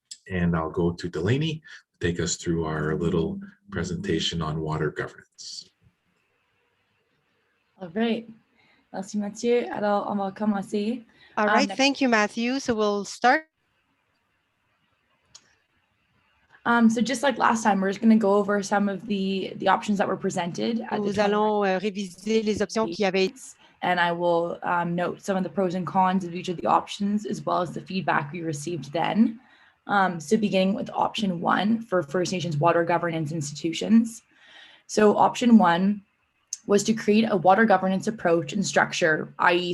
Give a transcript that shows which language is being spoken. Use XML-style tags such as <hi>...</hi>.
<en>And I'll go to Delaney to take us through our little presentation on water governance. All right.</en> <fr>Merci Mathieu. Alors, on va commencer.</fr> <en>All right, thank you, Matthew. So we'll start. So just like last time, we're just going to go over some of the options that were presented.</en> <fr>Nous allons réviser les options qui avaient.</fr> <en>And I will note some of the pros and cons of each of the options, as well as the feedback we received then. So beginning with option 1 for First Nations water governance institutions. So option 1 was to create a water governance approach and structure, i.e.</en>